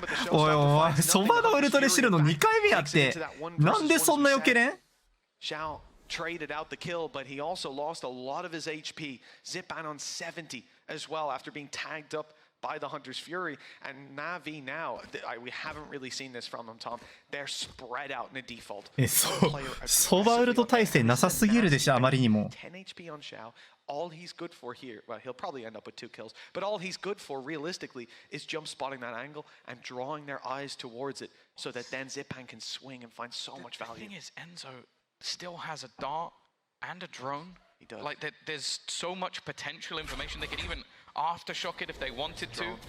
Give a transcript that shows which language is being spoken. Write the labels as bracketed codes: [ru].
[ja] おいおい、そばのウルトレシルの2回目やって、なんでそんな避けれん [en] ？Traded out the kill, but he also lost a lot of his HP. Zipan on 70 as well after being tagged up by the Hunter's Fury. And Navi now, we haven't really seen this from them, Tom. They're spread out in a default. [ja] ソバウルト耐性なさすぎるでしょ、あまりにも。 [en] 10 HP on Xiao. All he's good for here, well, he'll probably end up with 2 kills, but all he's good for realistically is jump spotting that angle and drawing their eyes towards it so that then Zipan can swing and find so much value. The thing is, Enzo still has a dart and a drone. He does. Like, there's so much potential information. They could even aftershock it if they wanted to.